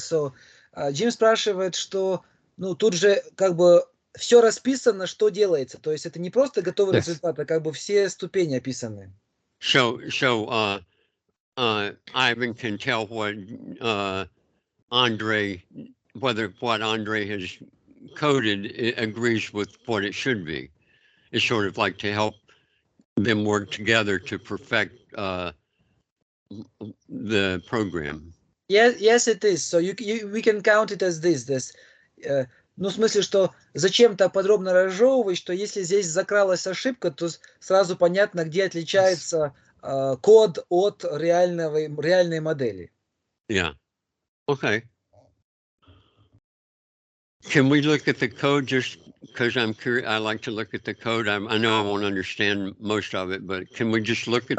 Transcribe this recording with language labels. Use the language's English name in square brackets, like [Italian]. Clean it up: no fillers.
[Russian] So, Джим спрашивает, что, ну, тут же как бы все расписано, что делается. То есть это не просто готовый результат, а как бы все ступени описаны. [English] So Ivan can tell what Andre has coded, it agrees with what it should be. It's sort of like to help them work together to perfect the program. Yes, it is. So we can count it as this. [Russian] Ну, в смысле, что зачем-то подробно разжевывать, что если здесь закралась ошибка, то сразу понятно, где отличается код от реальной модели. [English] Yeah. Okay. Can we look at the code just because I'm curious? I like to look at the code. I know I won't understand most of it, but can we just look at